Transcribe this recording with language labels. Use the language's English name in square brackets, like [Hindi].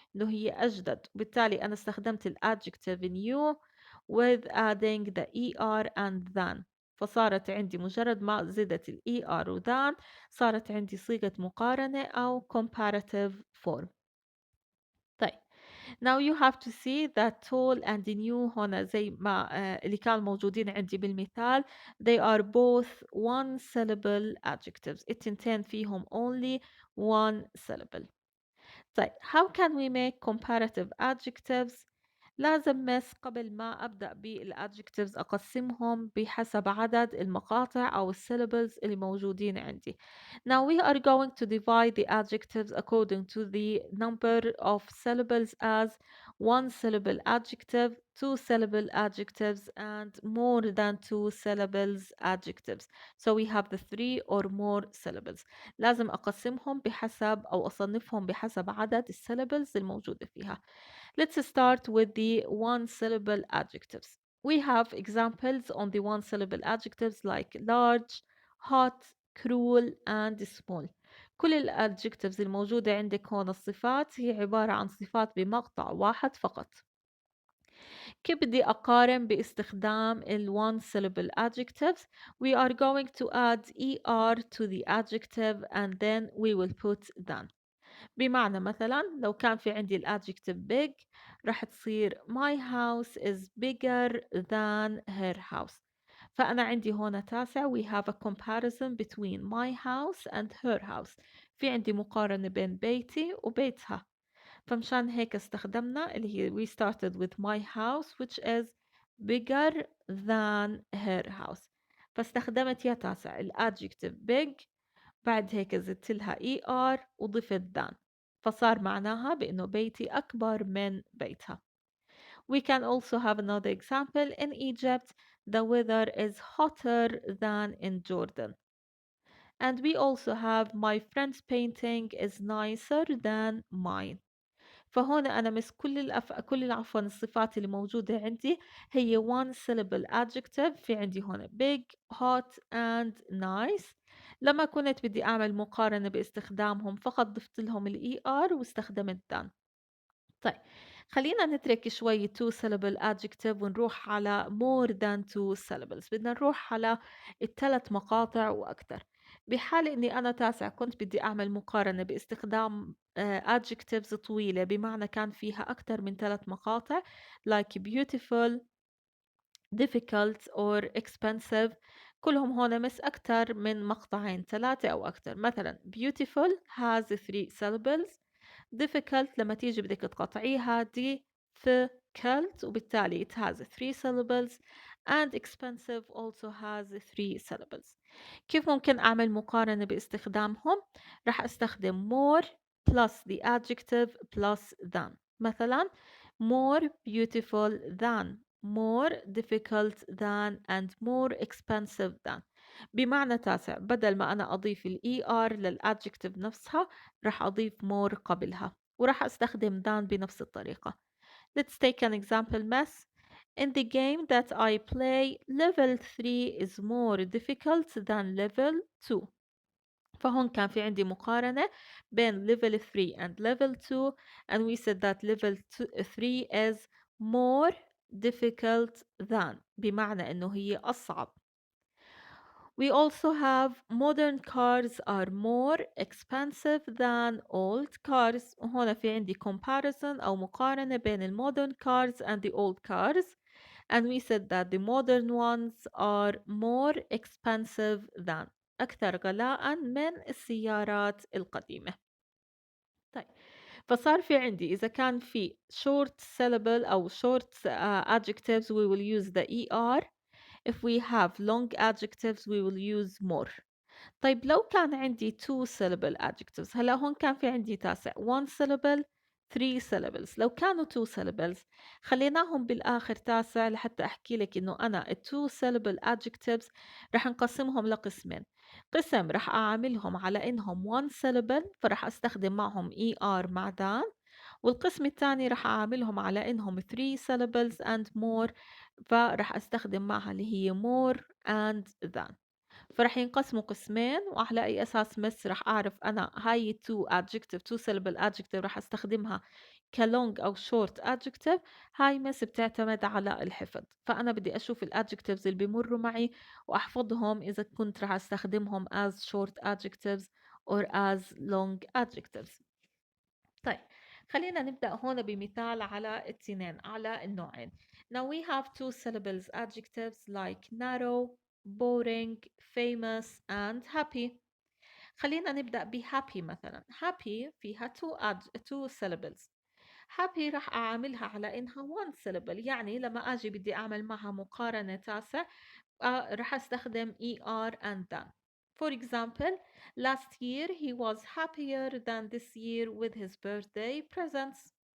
[Arabic] إنه هي أجدد. بالتالي أنا استخدمت [English] الadjective new with adding the er and than. [Arabic] فصارت عندي مجرد ما زدت ال ER و than صارت عندي صيغة مقارنة أو [English] comparative form. [Arabic] طيب [English] now you have to see that tall and new [Arabic] هنا زي ما اللي كانوا موجودين عندي بالمثال [English] they are both one syllable adjectives [Arabic] التنتين فيهم [English] only one syllable. [Arabic] طيب [English] how can we make comparative adjectives؟ [Arabic] لازم بس قبل ما أبدأ بالadjectives أقسمهم بحسب عدد المقاطع أو syllables اللي موجودين عندي. [English] Now we are going to divide the adjectives according to the number of syllables as one syllable adjective, two syllable adjectives, and more than two syllables adjectives. So we have the three or more syllables. [Arabic] لازم أقسمهم بحسب أو أصنفهم بحسب عدد الsyllables الموجودة فيها. [English] Let's start with the one syllable adjectives. We have examples on the one syllable adjectives like large, hot, cruel and small. [Arabic] كل الادجectives الموجودة عندك هون الصفات هي عبارة عن صفات بمقطع واحد فقط. كيف بدي أقارن باستخدام ال [English] one syllable adjectives؟ We are going to add er to the adjective and then we will put than. [Arabic] بمعنى مثلا لو كان في عندي الادجective big راح تصير [English] my house is bigger than her house. [Arabic] فأنا عندي هنا تاسع [English] we have a comparison between my house and her house. [Arabic] في عندي مقارنة بين بيتي وبيتها. فمشان هيك استخدمنا اللي هي [English] we started with my house which is bigger than her house. [Arabic] فاستخدمت يا تاسع الادجective big بعد هيك زدت لها ER وضفت than فصار معناها بأنه بيتي أكبر من بيتها. [English] We can also have another example. In Egypt, the weather is hotter than in Jordan. And we also have my friend's painting is nicer than mine. [Arabic] فهنا أنا مس كل عفوا الصفات اللي موجودة عندي هي [English] one syllable adjective [Arabic] في عندي هنا big, hot and nice. لما كنت بدي أعمل مقارنة باستخدامهم فقط ضفت لهم ال ER واستخدمت than. طيب خلينا نترك شوي [English] two syllable adjective [Arabic] ونروح على [English] more than two syllables. [Arabic] بدنا نروح على الثلاث مقاطع وأكثر. بحال إني أنا تاسع كنت بدي أعمل مقارنة باستخدام adjectives طويلة بمعنى كان فيها أكثر من ثلاث مقاطع [English] like beautiful, difficult or expensive. [Arabic] كلهم هون مس أكثر من مقطعين ثلاثة أو أكثر. مثلا [English] beautiful has three syllables. difficult [Arabic] لما تيجي بدك تقطعيها [English] difficult [Arabic] وبالتالي [English] it has three syllables and expensive also has three syllables. [Arabic] كيف ممكن أعمل مقارنة باستخدامهم؟ راح أستخدم [English] more plus the adjective plus than. مثلا more beautiful than, more difficult than and more expensive than. [Arabic] بمعنى تاسع بدل ما أنا أضيف ال ER للadjective نفسها راح أضيف more قبلها وراح أستخدم than بنفس الطريقة. [English] Let's take an example miss. In the game that I play, level 3 is more difficult than level 2. [Arabic] فهون كان في عندي مقارنة بين [English] level 3 and level 2 and we said that level 3 is more difficult than [Arabic] بمعنى إنه هي أصعب. [English] We also have modern cars are more expensive than old cars. [Arabic] وهنا في عندي comparison أو مقارنة بين ال [English] modern cars and the old cars. And we said that the modern ones are more expensive than [Arabic] أكثر غلاء من السيارات القديمة. طيب فصار في عندي إذا كان في [English] short syllable [Arabic] أو [English] short adjectives we will use the ER. If we have long adjectives we will use more. [Arabic] طيب لو كان عندي [English] two syllable adjectives [Arabic] هلا هون كان في عندي تاسع [English] one syllable three syllables. [Arabic] لو كانوا two syllables خليناهم بالآخر تاسع لحتى أحكي لك إنه أنا [English] two syllable adjectives [Arabic] رح نقسمهم لقسمين. قسم رح أعاملهم على إنهم one syllable فرح أستخدم معهم ER مع than. والقسم الثاني رح أعاملهم على إنهم [English] three syllables and more [Arabic] فرح أستخدم معها اللي هي [English] more and than. [Arabic] فراح ينقسموا قسمين، وعلى أي أساس مس راح أعرف أنا هاي [English] two adjective two syllable adjective [Arabic] راح أستخدمها كlong أو short adjective. هاي مس بتعتمد على الحفظ، فأنا بدي أشوف الadjectives اللي بيمروا معي وأحفظهم إذا كنت راح أستخدمهم [English] as short adjectives or as long adjectives. [Arabic] طيب خلينا نبدأ هون بمثال على التنين، على النوعين. [English] Now we have two syllables adjectives like narrow, boring, famous and happy. [Arabic] خلينا نبدأ ب happy مثلا. [English] happy [Arabic] فيها [English] two syllables. [Arabic] happy راح أعاملها على إنها one syllable، يعني لما أجي بدي أعمل معها مقارنة تاسع راح أستخدم [English] er and than. For example, last year he was happier than this year with his birthday presents.